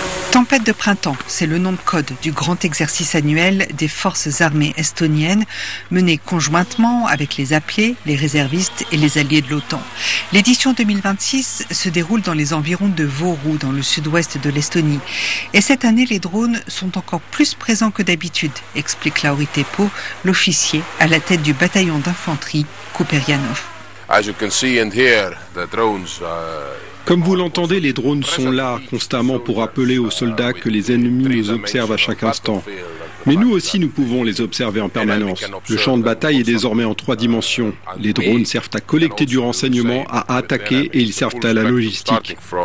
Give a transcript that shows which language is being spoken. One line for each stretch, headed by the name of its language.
French: Tempête de printemps, c'est le nom de code du grand exercice annuel des forces armées estoniennes, mené conjointement avec les appelés, les réservistes et les alliés de l'OTAN. L'édition 2026 se déroule dans les environs de Vooru, dans le sud-ouest de l'Estonie. Et cette année, les drones sont encore plus présents que d'habitude, explique Lauri Teppo, l'officier à la tête du bataillon d'infanterie Kuperjanov.
English: As you can see and hear, the drones are...
French: Comme vous l'entendez, les drones sont là constamment pour rappeler aux soldats que les ennemis nous observent à chaque instant. Mais nous aussi, nous pouvons les observer en permanence. Le champ de bataille est désormais en trois dimensions. Les drones servent à collecter du renseignement, à attaquer et ils servent à la logistique.